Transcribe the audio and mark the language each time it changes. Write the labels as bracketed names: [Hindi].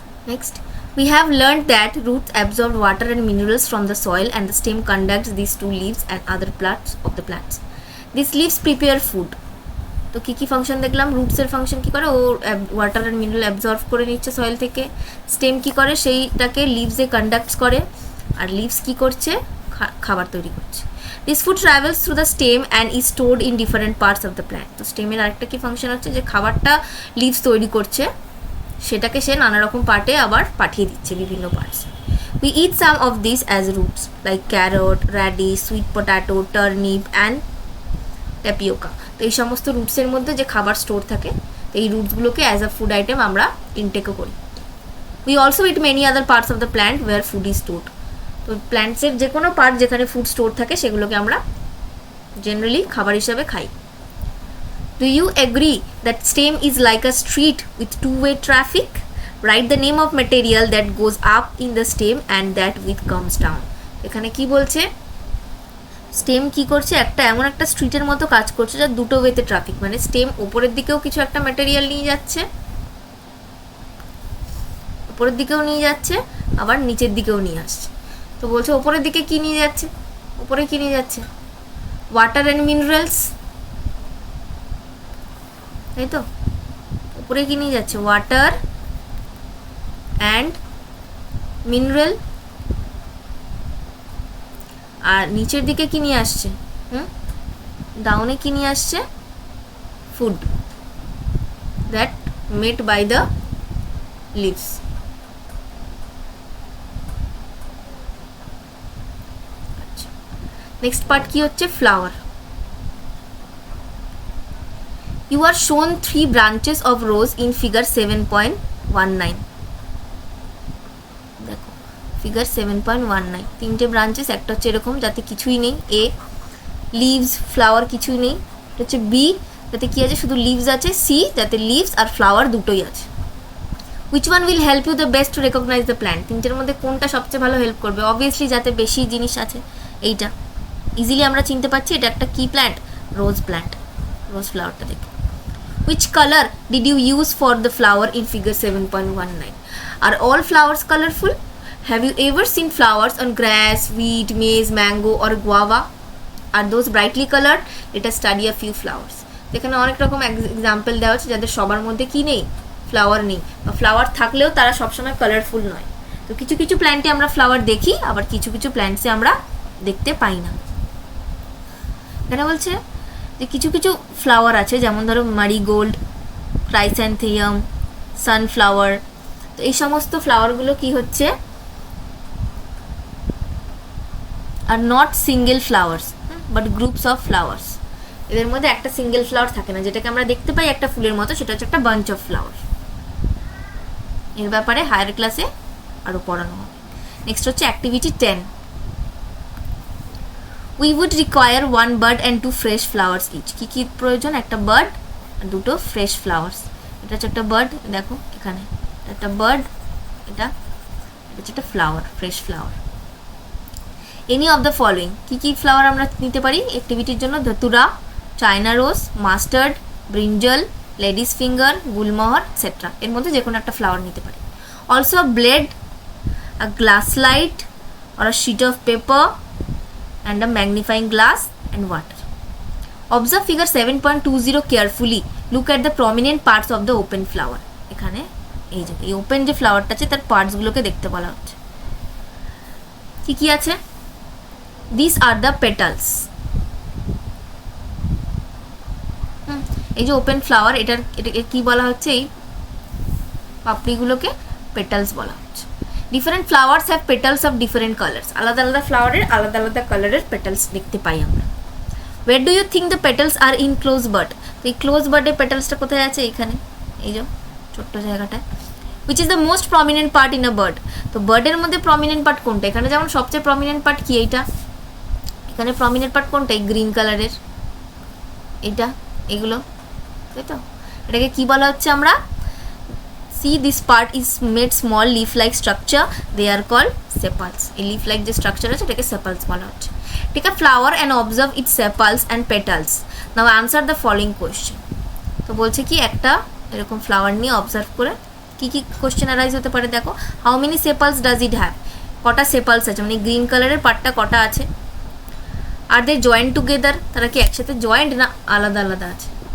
[English] Next, we have learned that roots absorb water and minerals from the soil and the stem conducts these two leaves and other parts of the plants. These leaves prepare food. [Bangla] তো কী কী function দেখলাম? রুটসের function কী করে? ও water and mineral absorb করে নিচ্ছে soil থেকে। Stem কী করে? সেইটাকে লিভসে conducts করে, আর leaves কী করছে? খাবার তৈরি করছে। [English] This food travels through the stem and is stored in different parts of the plant. [Bangla] তো স্টেমের আরেকটা কী ফাংশন হচ্ছে? যে খাবারটা লিভস তৈরি করছে সেটাকে সে নানা রকম পার্টে আবার পাঠিয়ে দিচ্ছে, বিভিন্ন parts. [English] We eat some of this as roots like carrot, radish, sweet potato, turnip and tapioca. [Bangla] তো এই সমস্ত রুটসের মধ্যে যে খাবার স্টোর থাকে, তো এই রুটসগুলোকে [English] as a food item [Bangla] আমরা ইনটেকও করি। [English] We also eat many other parts of the plant where food is stored. [Bangla] তো প্ল্যান্টসের যে কোনো পার্ট যেখানে ফুড স্টোর থাকে সেগুলোকে আমরা জেনারেলি খাবার হিসাবে খাই। [English] Do you agree that stem is like a street with two-way traffic? Write the name of material that goes up in the stem and that which comes down. [Bangla] এখানে কি বলছে? Stem কি করছে? একটা এমন একটা স্ট্রিটের মতো কাজ করছে যা দুটো ওয়েতে ট্রাফিক, মানে স্টেম ওপরের দিকেও কিছু একটা ম্যাটেরিয়াল নিয়ে যাচ্ছে, উপরের দিকেও নিয়ে যাচ্ছে, আবার নিচের দিকেও নিয়ে আসছে। তো বলছে ওপরের দিকে কি নিয়ে যাচ্ছে, উপরে কি নিয়ে যাচ্ছে, ওয়াটার অ্যান্ড মিনারেলস, তাই তো, উপরে কি নিয়ে যাচ্ছে, ওয়াটার অ্যান্ড মিনারেল, আর নিচের দিকে কি নিয়ে আসছে, ডাউনে কি নিয়ে আসছে, [English] Food that made by the leaves. [Bangla] আচ্ছা, নেক্সট পার্ট কি হচ্ছে, flower. [English] You are shown 3 branches of rose in figure 7.19. [Bangla] দেখো ফিগার 7.19, 3টে ব্রাঞ্চেস, একটা হচ্ছে এরকম যাতে কিছুই নেই, এ লিভস ফ্লাওয়ার কিছুই নেই, এটা হচ্ছে বি যাতে কি আছে, শুধু লিভস আছে, সি যাতে লিভস আর ফ্লাওয়ার দুটোই আছে। [English] Which one will help you the best to recognize the plant? [Bangla] তিনটের মধ্যে কোনটা সবচেয়ে ভালো হেল্প করবে? অবভিয়াসলি যাতে বেশি জিনিস আছে এইটা, ইজিলি আমরা চিনতে পারছি এটা একটা কি প্ল্যান্ট, রোজ প্ল্যান্ট, রোজ ফ্লাওয়ারটা দেখে। [English] Which color did you use for the flower in figure 7.19? Are all flowers colorful? Have you ever seen flowers on grass, wheat, maize, mango or guava? Are those brightly colored? Let us study a few flowers. [Bangla] এখানে অনেক রকম example দেওয়া হচ্ছে যাদের সবার মধ্যে কি নেই, ফ্লাওয়ার নেই, বা ফ্লাওয়ার থাকলেও তারা সবসময় কালারফুল নয়। তো কিছু কিছু প্ল্যান্টে আমরা ফ্লাওয়ার দেখি, আবার কিছু কিছু প্ল্যান্টসে আমরা দেখতে পাই না। এখানে বলছে যে কিছু কিছু ফ্লাওয়ার আছে, যেমন ধরো মারিগোল্ড, ক্রাইস্যান্থেয়াম, সানফ্লাওয়ার। তো এই সমস্ত ফ্লাওয়ারগুলো কি হচ্ছে, [English] Are not single flowers but groups of flowers. [Bangla] এদের মধ্যে একটা সিঙ্গেল ফ্লাওয়ার থাকে না, যেটাকে আমরা দেখতে পাই একটা ফুলের মতো, সেটা হচ্ছে একটা বাঞ্চ অফ ফ্লাওয়ার। এর ব্যাপারে হায়ার ক্লাসে আরও পড়ানো হবে। নেক্সট হচ্ছে activity 10। [English] We would require 1 bud and 2 fresh flowers each. [Bangla] কি কি প্রয়োজন, একটা বার্ড আর দুটো ফ্রেশ ফ্লাওয়ার্স। এটা হচ্ছে একটা বার্ড, দেখো এখানে একটা বার্ড, এটা হচ্ছে একটা flower, fresh flower. [English] any of the following, [Bangla] কি কি ফ্লাওয়ার আমরা নিতে পারি অ্যাক্টিভিটির জন্য, ধতুরা, China rose, mustard, brinjal, ladies finger, Gulmohar etcetera. এর মধ্যে যে কোনো একটা ফ্লাওয়ার নিতে পারি। [English] Also a blade, a glass light or a sheet of paper and a magnifying glass and water. Observe figure 7.20 carefully. Look at the prominent parts of the open flower. [Bangla] এখানে এই যে এই ওপেন যে ফ্লাওয়ারটা আছে তার পার্টসগুলোকে দেখতে বলা হচ্ছে। কি কি আছে, [English] these are the petals. [Bangla] এই যে ওপেন ফ্লাওয়ার, এটাকে কি বলা হচ্ছে, এই পাপড়িগুলোকে পেটালস বলা হচ্ছে। [English] different flowers have petals of different colours, [Bangla] আলাদা আলাদা ফ্লাওয়ারের আলাদা আলাদা কালারের পেটালস দেখতে পাই আমরা। [English] Where do you think the petals are in close bud? [Bangla] তো এই ক্লোজ বার্ডের পেটালসটা কোথায় আছে, এখানে এই যে ছোট্ট জায়গাটায়। [English] Which is the most prominent part in a bud? [Bangla] তো বার্ডের মধ্যে প্রমিনেন্ট পার্ট কোনটা, এখানে যেমন সবচেয়ে প্রমিনেন্ট পার্ট কি, এইটা, এখানে প্রমিনেন্ট পার্ট কোনটা, এই গ্রিন কালারের, এটা, এগুলো, তাই তো। এটাকে কি বলা হচ্ছে আমরা, [English] see this part is made small leaf like structure, they are called sepals. [Bangla] এই leaf like যে structure আছে এটাকে sepals বলা হচ্ছে। [English] Take a flower and observe its sepals and petals. Now answer the following question. [Bangla] তো বলছে কি একটা এরকম ফ্লাওয়ার নিয়ে অবজার্ভ করে কি কি কোশ্চেন অ্যারাইজ হতে পারে, দেখো। [English] How many sepals does it have? [Bangla] কটা সেপালস আছে, মানে গ্রিন কালারের পার্টটা কটা আছে। [English] are they joint together, [Bangla] তারা কি একসাথে জয়েন্ট না আলাদা আলাদা আছে?